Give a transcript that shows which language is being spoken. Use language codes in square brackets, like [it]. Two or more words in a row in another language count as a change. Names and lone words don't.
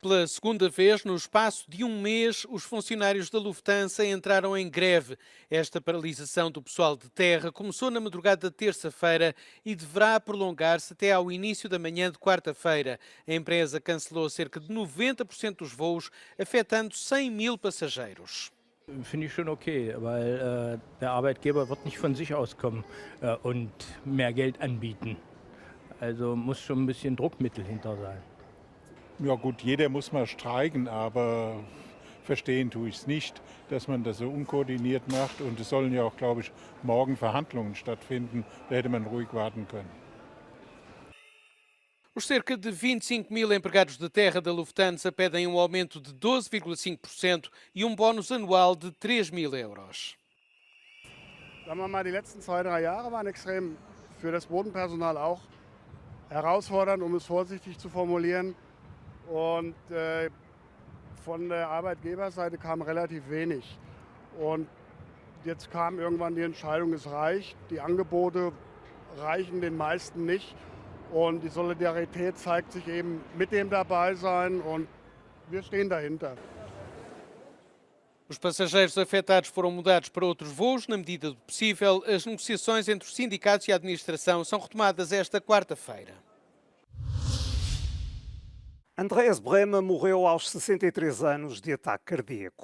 [pt] Pela segunda vez, no espaço de um mês, os funcionários da Lufthansa entraram em greve. Esta paralisação do pessoal de terra começou na madrugada de terça-feira e deverá prolongar-se até ao início da manhã de quarta-feira. A empresa cancelou cerca de 90% dos voos, afetando 100 mil passageiros. [de] Finde ich schon okay, weil der Arbeitgeber wird nicht von sich aus kommen und mehr Geld anbieten. Also muss schon ein bisschen Druckmittel hinter sein. Ja gut, jeder muss mal streiken, aber verstehen tue ich es nicht, dass man das so unkoordiniert macht. Und es sollen ja auch, glaube ich, morgen Verhandlungen stattfinden. Da hätte man ruhig warten können. [pt] Os cerca de 25 mil empregados de terra da Lufthansa pedem um aumento de 12,5% e um bónus anual de 3 mil euros. [de] Sagen wir mal, die letzten 2-3 Jahre waren extrem für das Bodenpersonal auch herausfordernd, um es vorsichtig zu formulieren. Und von der Arbeitgeberseite kam relativ wenig. Und jetzt kam irgendwann die Entscheidung, es reicht. Die Angebote reichen den meisten nicht. Und die Solidarität zeigt sich eben mit dem Dabeisein und wir stehen dahinter. [pt] Os passageiros afetados foram mudados para outros voos na medida do possível. As negociações entre os sindicatos e a administração são retomadas esta quarta-feira. Andreas Brehme morreu aos 63 anos de ataque cardíaco.